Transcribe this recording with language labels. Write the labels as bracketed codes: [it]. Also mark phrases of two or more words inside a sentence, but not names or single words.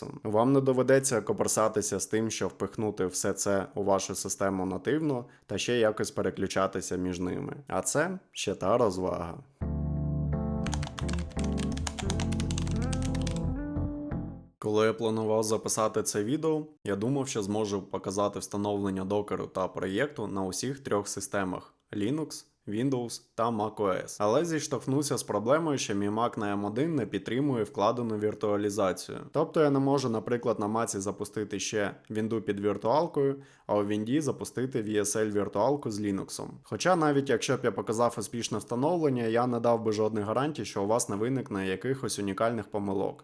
[uk] Вам не доведеться копирсатися з тим, що впихнути все це у вашу систему нативно та ще якось переключатися між ними. А це ще та розвага. Коли я планував записати це відео, я думав, що зможу показати встановлення докеру та проєкту на усіх 3 системах – Linux, Windows та macOS. Але зіштовхнувся з проблемою, що мій Mac на M1 не підтримує вкладену віртуалізацію. Тобто я не можу, наприклад, на Mac запустити ще Windows під віртуалкою, а у Windows запустити VSL віртуалку з Linux. Хоча навіть якщо б я показав успішне встановлення, я не дав би жодних гарантій, що у вас не виникне якихось унікальних помилок.